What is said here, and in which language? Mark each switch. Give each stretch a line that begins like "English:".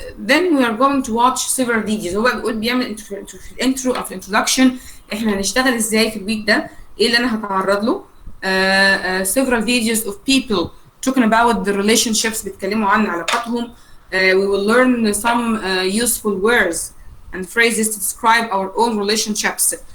English: Then we are going to watch several videos.
Arabic: هو بيقول بيعمل في الانترو او في الانترودكشن احنا هنشتغل ازاي في الويك ده، ايه اللي انا هتعرض له.
English: several videos of people talking about the relationships
Arabic: بيتكلموا عن علاقاتهم.
English: We will learn some useful words and phrases to describe our own relationships.